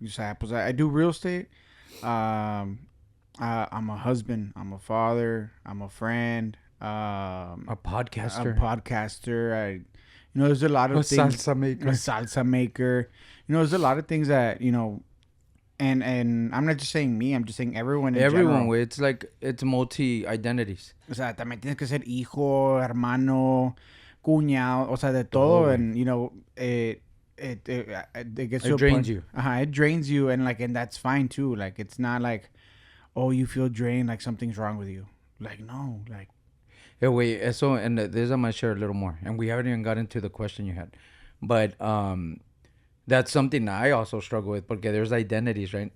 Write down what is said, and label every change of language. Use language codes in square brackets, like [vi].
[es] O sea, pues [en] I do real estate. I'm a husband. I'm a father. I'm a friend. A podcaster. There's a lot of things. Salsa maker. A salsa maker. There's a lot of things that, and I'm not just saying me, I'm just saying everyone in general. Way. It's like, it's multi-identities. [es] O sea, también tienes que ser hijo, hermano, cuñado, o sea, de todo. [en] And, it gets it drains you. It drains you, and that's fine too. Like, it's not like, oh, you feel drained, like something's wrong with you. Like, no, like. Yeah, wait, so, and this I might share a little more, and we haven't even got into the question you had, but that's something I also struggle with, because there's identities, right?